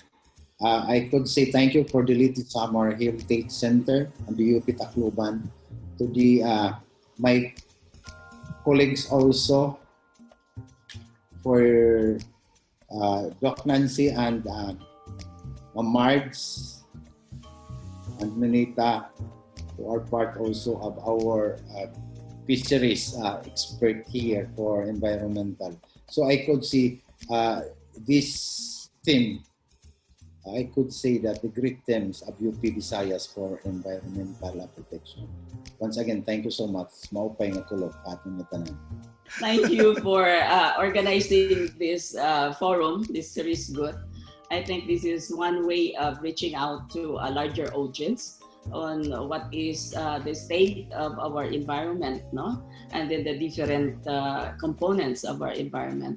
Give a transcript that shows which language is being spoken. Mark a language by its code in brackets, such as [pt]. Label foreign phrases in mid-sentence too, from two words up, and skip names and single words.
[en] I could say thank you for the Leyte-Samar Heritage Center and the UP Tacloban, to the my colleagues also, for Doc Nancy and Margs and Manita, who are part also of our fisheries expert here for environmental. So I could see this theme. I could say that the great themes of UP Visayas for environmental protection. Once again, thank you so much. [war] Maupay nga tulog ating tanan. [en] Thank you for organizing this forum, this series good. I think this is one way of reaching out to a larger audience on what is the state of our environment, no? And then the different components of our environment.